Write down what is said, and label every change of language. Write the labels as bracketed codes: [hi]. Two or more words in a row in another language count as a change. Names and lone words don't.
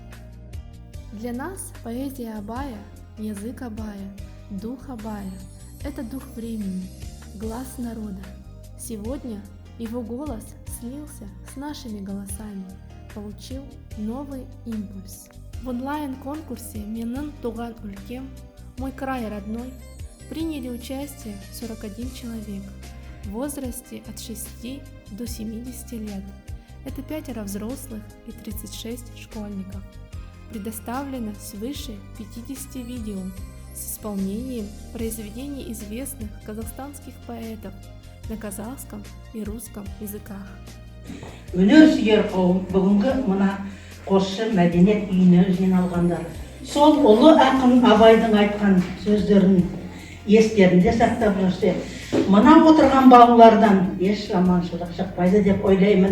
[ru] Для нас поэзия Абая, язык Абая, дух Абая – это дух времени, глас народа. Сегодня его голос слился с нашими голосами, получил новый импульс. В онлайн-конкурсе [kk] «Менің туған өлкем. [ru] Мой край родной» приняли участие 41 человек в возрасте от 6 до 70 лет. Это 5 взрослых и 36 школьников. Предоставлено свыше 50 видео с исполнением произведений известных казахстанских поэтов на казахском и русском языках. [kk] Өнер сүйер қауым бүгінгі мына қосшы мәдениет үйіне жиналғандар. Сол ұлы ақын Абайдың айтқан сөздерін естерінде сақтап жүрсе, мына отырған балалардан еш жаманшылық шықпайды деп ойлаймын.